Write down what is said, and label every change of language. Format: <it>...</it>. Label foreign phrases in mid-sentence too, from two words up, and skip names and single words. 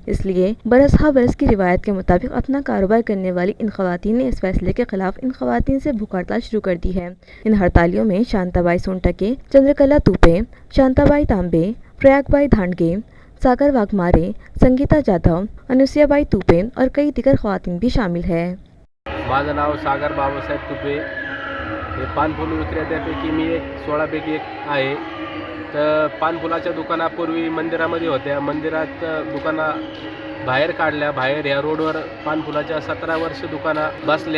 <ur>اس لیے برس ہا برس کی روایت کے مطابق اپنا کاروبار کرنے والی ان خواتین نے اس فیصلے کے خلاف ان خواتین سے بھوک ہڑتال شروع کر دی ہے۔ ان ہڑتالیوں میں شانتا بائی سونٹکے، چندرکلا توپے، شانتا بائی تانبے، پریاگ بائی دھانڈگے، ساگر واگھمارے، سنگیتا جادو، انوسیا بائی توپے اور کئی دیگر خواتین بھی شامل ہیں۔</ur> <mr>माझं नाव सागर बाबासाहेब तुपे, हे पानफुल विक्रेत्यापैकी मी 16पैकी एक आहे। तर पानफुलाच्या दुकानापूर्वी मंदिरामध्ये होत्या, मंदिरात दुकाना बाहेर काढल्या, बाहेर ह्या रोडवर पानफुलाच्या 17 वर्ष दुकाना बसल्या।</mr>